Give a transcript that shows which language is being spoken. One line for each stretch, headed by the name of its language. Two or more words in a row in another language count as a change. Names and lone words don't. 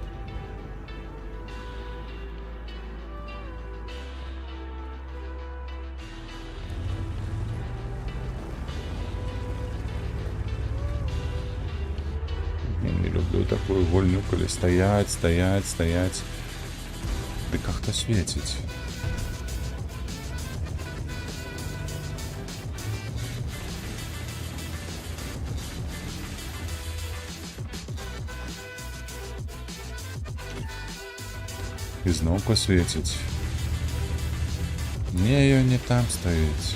Russian: Я не люблю такую гульню,
Ukrainian: коли стоять.
Russian: Да как-то светить.
Ukrainian: І знову світить. Не, ее не там стоїть.